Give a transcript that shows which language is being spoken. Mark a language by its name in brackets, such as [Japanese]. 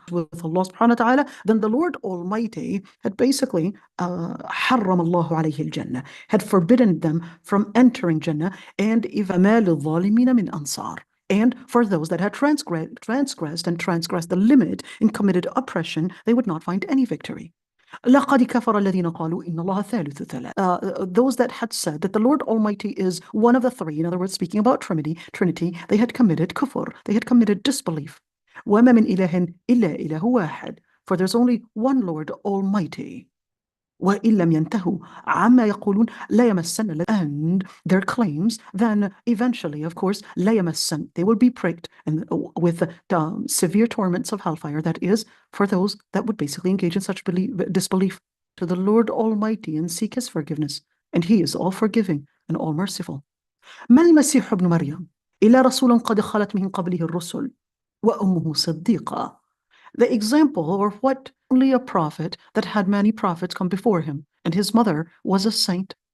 [English] With Allah subhanahu wa ta'ala, then the Lord Almighty had basically [Arabic] حَرَّمَ اللَّهُ عَلَيْهِ الْجَنَّةِ, [English] had forbidden them from entering Jannah, and [Arabic] إِذَا لِلظَّالِمِينَ مِنْ أَنصَارٍ. [English] And for those that had transgressed the limit and committed oppression, they would not find any victory. [Arabic] لقد كفر الذين قالوا إن الله ثالث ثلاثة. [English] Those that had said that the Lord Almighty is one of the three, in other words, speaking about Trinity, they had committed kufr, they had committed disbelief. [Arabic] وما من إله إلا إله واحد. [English] For there's only one Lord Almighty. [Arabic] وإن لم ينتهوا عما يقولون لا يمسن, [English] and their claims, then eventually, of course, [Arabic] لا يمسن, [English] they will be pricked and with the severe torments of hellfire. That is for those that would basically engage in such disbelief to the Lord Almighty and seek his forgiveness, and he is all forgiving and all merciful. [Arabic] ما المسيح ابن مريم إلا رسول قد خلت من قبله الرسل وأمه صديقة. [English] The example of what only a prophet that had many prophets come before him, and his mother was a saint.